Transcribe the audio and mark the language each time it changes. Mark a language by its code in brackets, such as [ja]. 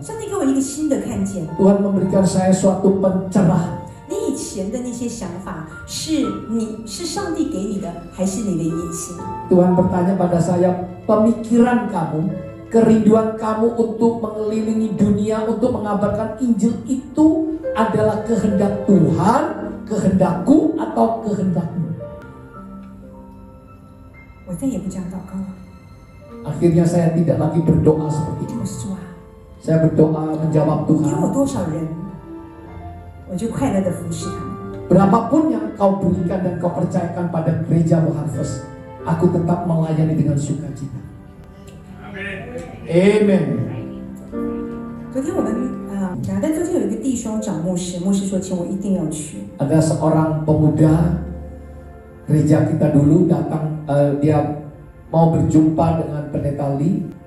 [zh] 上帝给我一个新的看见。 [id] Tuhan memberikan saya suatu pencerahan. [zh] 你以前的那些想法是上帝给你的，还是你的野心？ [id] Tuhan bertanya pada saya, pemikiran kamu, kerinduan kamu untuk mengelilingi dunia, untuk mengabarkan Injil itu adalah kehendak Tuhan, kehendakku atau kehendakmu? [zh] 我再也不这样祷告了。 [id] Akhirnya saya tidak lagi berdoa seperti itu. [zh] 我说主啊， [id] Saya berdoa menjawab [zh] 给我 [id] Tuhan, [zh] 多少人，我就快乐的服侍他们。 [id] berapapun yang kau berikan dan kau percayakan pada gereja Harvest, aku tetap melayani dengan sukacita. [en] Amen. [zh] 昨天我们但昨天有一个弟兄找牧师，牧师说请我一定要去。 [id] Ada seorang pemuda gereja kita dulu datang, dia mau berjumpa dengan pendeta Lee.